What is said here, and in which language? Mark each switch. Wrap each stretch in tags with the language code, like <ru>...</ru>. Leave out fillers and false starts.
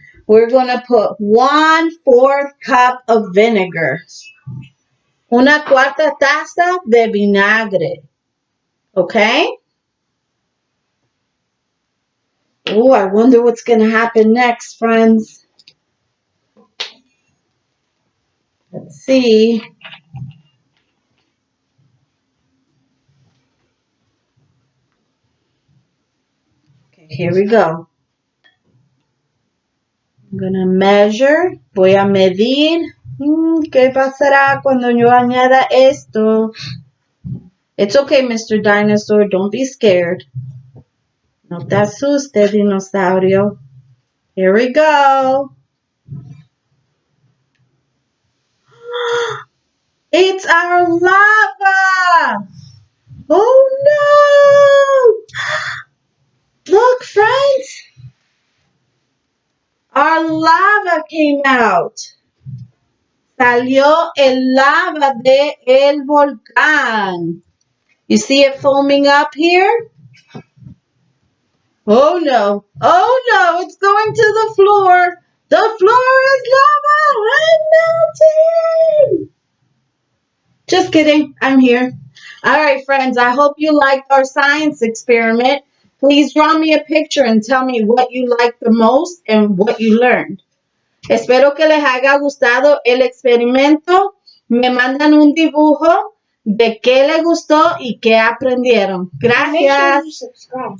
<en>We're going to put 1/4 cup of vinegar.</en> <es>Una cuarta taza de vinagre.</es> <en>Okay? Oh, I wonder what's going to happen next, friends. Let's see. Here we go. I'm gonna measure.</en> <es>Voy a medir. ¿Qué pasará cuando yo añada esto?</es> <en>It's okay, Mr. Dinosaur. Don't be scared.</en> <es>No te asustes, dinosaurio.</es> <en>Here we go. It's our lava. Oh no! Look, friends. Our lava came out.</en> <es>Salió el lava de el volcán.</es> <en>You see it foaming up here? Oh no. Oh no, it's going to the floor. The floor is lava. I'm melting. Just kidding. I'm here. All right, friends. I hope you liked our science experiment. Please draw me a picture and tell me what you liked the most and what you learned.</en> <es>Espero que les haya gustado el experimento. Me mandan un dibujo de qué les gustó y qué aprendieron. Gracias.</es> <en>Make sure you subscribe.</en>